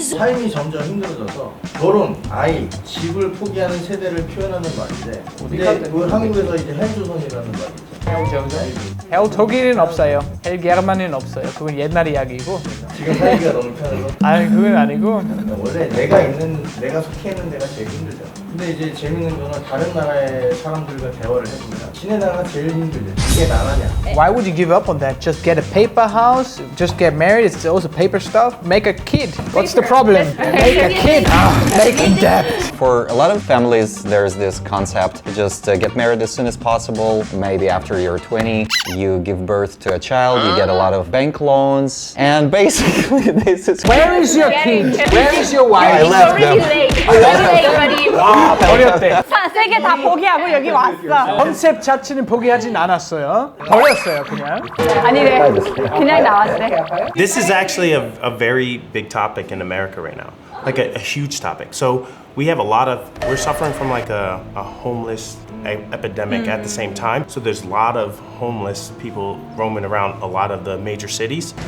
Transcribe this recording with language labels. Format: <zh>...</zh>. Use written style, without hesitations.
<ko>삶이 점점 힘들어져서 결혼, 아이, 집을 포기하는 세대를 표현하는 말인데 근데 그 한국에서 이제 헬조선이라는 말이 있죠. 헬 독일은 없어요. 헬 게르만은 없어요. 그건 옛날 이야기고. 지금 살기가 너무 편해서 아니 그건 아니고. 원래 내가 속해 있는 데가 제일 힘들죠. 근데 이제 재밌는 거는 다른 나라의 사람들과 대화를 해보면 지네나라가 제일 힘들죠. 이게 나라냐?</ko> <en>Why would you give up on that? Just get a paper house, just get married. It's also paper stuff. Make a kid. What's the problem? Make a kid. Make a debt. For a lot of families, there's this concept: just get married as soon as possible. Maybe after you're 20, you give birth to a child, you get a lot of bank loans, and basically this is. Where is your kid? Where is your I wife? left them.</en> <ko>버렸대. 세 개 다 포기하고 여기 왔어. 컨셉 자체는 포기하진 않았어요. 버렸어요 그냥. 아니래, 그냥 나왔대.</ko> <en>This is actually a very big topic in America right now, like a huge topic. So we're suffering from like a homeless epidemic at the same time. So there's a lot of homeless people roaming around a lot of the major cities.</en>